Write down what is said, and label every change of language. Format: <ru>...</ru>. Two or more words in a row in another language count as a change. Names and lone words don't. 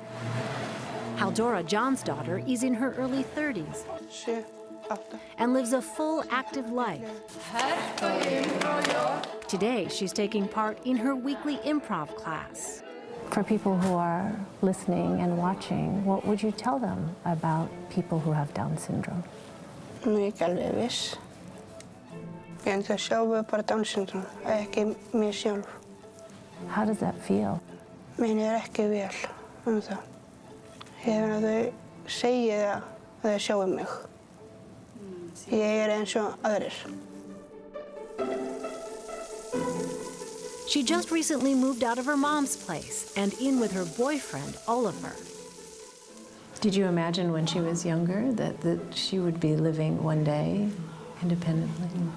<en>Haldora Johnsdóttir is in her early 30s and lives a full, active life. Today, she's taking part in her weekly improv class. For people who are listening and watching, what would you tell them about people who have Down syndrome?</en> <is>Nú er ég ekki alveg viss. En þau sjáum bara</is> <en>Down syndrome,</en> <is>ekki mér sjálf.</is> <en>How does that feel?</en> <is>Mér er ekki vel það. Ég finn að þau segi það að þau sjáum mig. Ég er eins og aðrir.</is> <en>She just recently moved out of her mom's place and in with her boyfriend, Oliver. Did you imagine when she was younger that she would be living one day independently?</en>